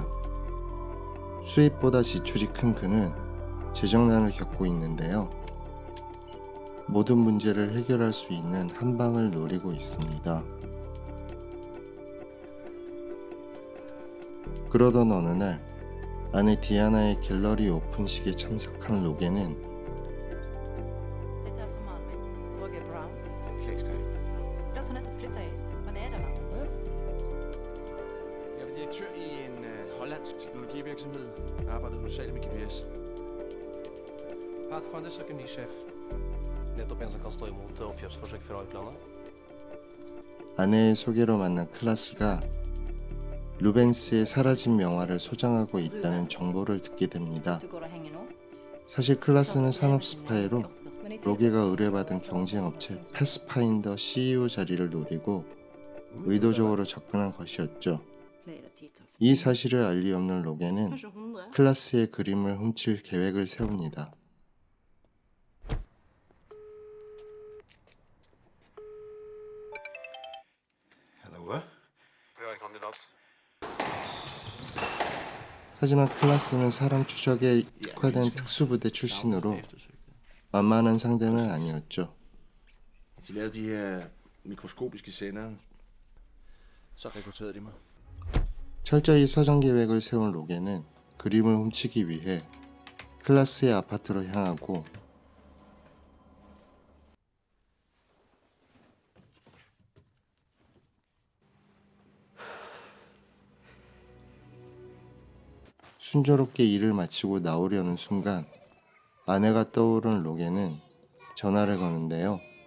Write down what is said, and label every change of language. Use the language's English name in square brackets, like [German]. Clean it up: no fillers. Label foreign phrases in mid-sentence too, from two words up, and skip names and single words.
[Korean] 수입보다 지출이 큰 그는 재정난을 겪고 있는데요. 모든 문제를 해결할 수 있는 한 방을 노리고 있습니다. 그러던 어느 날 아내 디아나의 갤러리 오픈식에 참석한 로게는 [Norwegian] Dette er som mannen min, Roger Brown. slik skal jeg. Ble så nettopp flytta hit, fra Nederland. [Danish] Jeg er direktør i en hollandsk teknologivirksomhed. Jeg arbejder hovedsageligt med GPS. [Norwegian] Pathfinder søker ny sjef. Nettopp en som kan stå imot oppkjøpsforsøk fra utlandet. [Korean] 아내의 소개로 만난 클라스가 루벤스의 사라진 명화를 소장하고 있다는 정보를 듣게 됩니다. [Norwegian] Du går og henger nå? [Korean] 사실 클라스는 산업 스파이로 로게가 의뢰받은 경쟁업체 패스파인더 CEO 자리를 노리고 의도적으로 접근한 것이었죠. 이 사실을 알 리 없는 로게는 [Norwegian] Kanskje 100? [Korean] 클라스의 그림을 훔칠 계획을 세웁니다. [Norwegian] Hallo? Vi har en kandidat. [Korean] 하지만 클라스는 사람 추적에 특화된 특수부대 출신으로 만만한 상대는 아니었죠. [Danish] De lavede de her mikroskopiske sendere. Så rekrutterede de mig. [Korean] 철저히 서정 계획을 세운 로게는 그림을 훔치기 위해 클라스의 아파트로 향하고 순조롭게 일을 마치고 나오려는 순간 아내가 떠오른 로게는 전화를 거는데요.